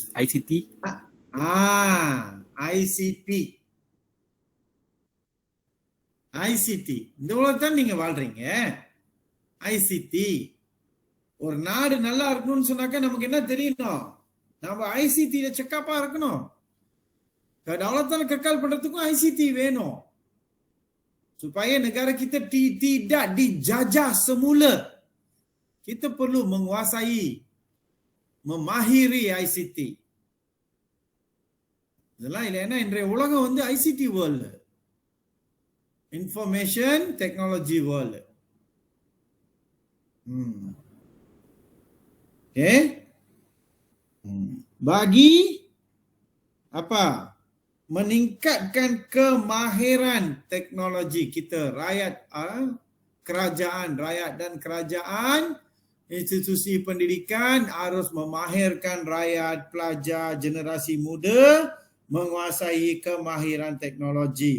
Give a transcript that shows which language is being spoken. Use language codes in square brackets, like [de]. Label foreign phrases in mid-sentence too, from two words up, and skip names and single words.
[ta] ஐசிடி. இந்த உலகத்தான் நீங்க வாழ்றீங்க. ஐசிடி. ஒரு நாடு நல்லா இருக்கணும்னு சொன்னாக்க நமக்கு என்ன தெரியணும்? நம்ம ஐசிடில செக்கப்பா இருக்கணும். [ms] kedaulatan kekal [ta] பண்றதுக்கும் ஐசிடி வேணும். [ms] supaya negara kita tidak dijajah semula. Kita perlu menguasai, memahiri ICT. [ta] இதெல்லாம் இல்லைன்னா இன்றைய உலகம் வந்து [en] ICT world, information technology world. [ms] Bagi apa? Meningkatkan kemahiran teknologi kita, rakyat, kerajaan, rakyat dan kerajaan, institusi pendidikan harus memahirkan rakyat, pelajar, generasi muda menguasai kemahiran teknologi.